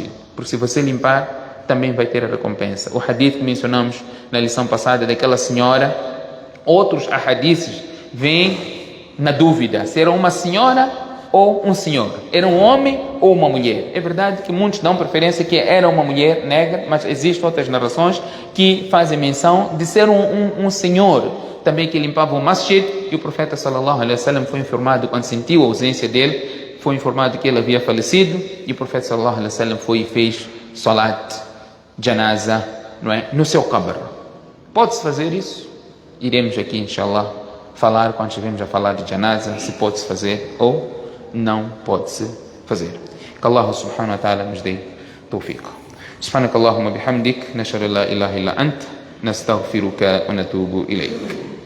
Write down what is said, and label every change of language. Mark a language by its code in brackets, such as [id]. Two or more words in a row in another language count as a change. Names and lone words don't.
[pt] Porque se você limpar, também vai ter a recompensa. O hadith que mencionamos na lição passada daquela senhora, outros hadiths vêm na dúvida se era uma senhora ou um senhor, era um homem ou uma mulher. É verdade que muitos dão preferência que era uma mulher negra, mas existem outras narrações que fazem menção de ser um senhor também que limpava o masjid, e o profeta [ar] صلى الله عليه وسلم [pt] foi informado quando sentiu a ausência dele, foi informado que ele havia falecido, e o profeta [ar] صلى الله عليه وسلم [pt] foi e fez [ar] صلاة جنازة, [pt] não é, no seu qabr. Pode-se fazer isso? Iremos aqui, inshallah, falar quando estivermos a falar de janaza, se pode-se fazer ou não pode-se fazer. Que Allah [ar] سبحانه وتعالى [pt] nos dê tawfiq. [ar] سبحانك اللهم بحمدك نشهد أن لا إله إلا أنت نستغفرك ونتوب إليك.